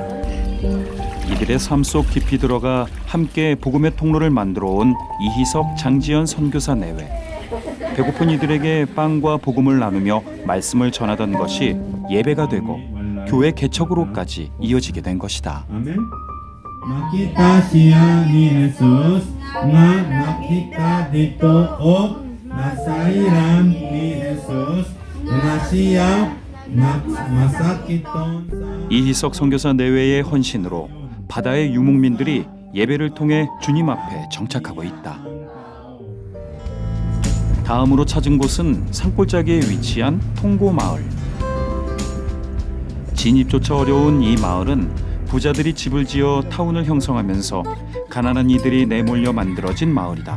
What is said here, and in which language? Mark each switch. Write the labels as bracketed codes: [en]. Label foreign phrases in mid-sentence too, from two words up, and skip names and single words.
[ko] 이들의 삶 속 깊이 들어가 함께 복음의 통로를 만들어 온 이희석 장지연 선교사 내외. 배고픈 이들에게 빵과 복음을 나누며 말씀을 전하던 것이 예배가 되고 교회 개척으로까지 이어지게 된 것이다. 아멘. [ceb] Makita siya ni Jesus nga nakita dito o nasairan ni Jesus nga siya masakiton sa [ko] 이희석 선교사 내외의 헌신으로 바다의 유목민들이 예배를 통해 주님 앞에 정착하고 있다. 다음으로 찾은 곳은 산골짜기에 위치한 통고마을. 진입조차 어려운 이 마을은 부자들이 집을 지어 타운을 형성하면서 가난한 이들이 내몰려 만들어진 마을이다.